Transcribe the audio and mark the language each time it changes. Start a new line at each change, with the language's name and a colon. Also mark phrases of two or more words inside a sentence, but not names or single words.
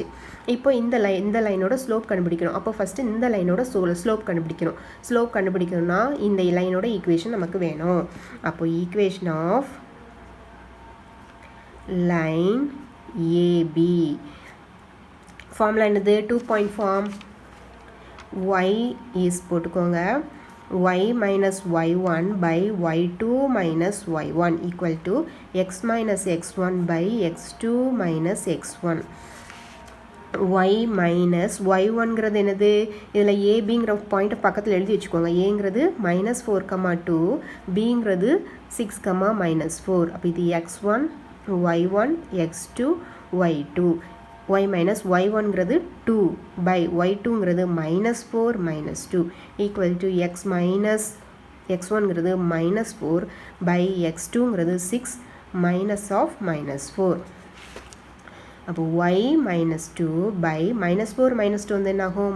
Tamil: இப்போ இந்த லைனோட ஸ்லோப் கண்டுபிடிக்கணும். அப்போ ஃபஸ்ட்டு இந்த லைனோட ஸ்லோப் கண்டுபிடிக்கணும்னா இந்த லைனோட ஈக்குவேஷன் நமக்கு வேணும்.
English: அப்போ equation of line AB formula என்னது? 2 point form. y is போட்டுக்கோங்க, y - y1/y2 - y1 equal to x - x1/x2 - x1. y -
Tamil: y1ங்கிறது என்னது? இதில் ஏபிங்கிற பாயிண்ட்டை பக்கத்தில் எழுதி வச்சுக்கோங்க. ஏங்கிறது -4, 2, பிங்கிறது 6, -4. அப்போ இது x1, y1, x2, y2. y - y1ங்கிறது 2/y2ங்கிறது -4, -2
English: equal to
Tamil: x1ங்கிறது -4/x2ங்கிறது 6 -4. அப்போ y - 2/-4 -2 வந்து என்ன ஆகும்?